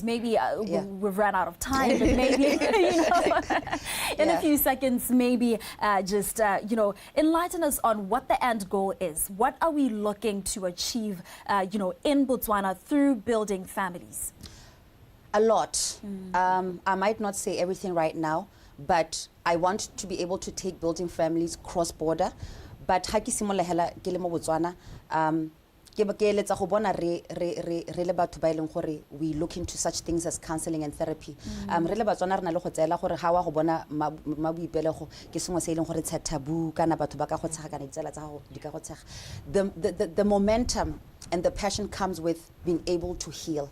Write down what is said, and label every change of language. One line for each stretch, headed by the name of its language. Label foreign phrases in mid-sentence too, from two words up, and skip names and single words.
English: Maybe we've run out of time, but maybe in a few seconds, maybe just enlighten us on what the end goal is. What are we looking to achieve, in Botswana through Building Families? A lot. I might not say everything right now, but I want to be able to take Building Families cross-border.
Tswana: But haki simola hela ke le mo Botswana,
English: we look into such things as counseling and therapy. The momentum and the passion comes with being able to heal.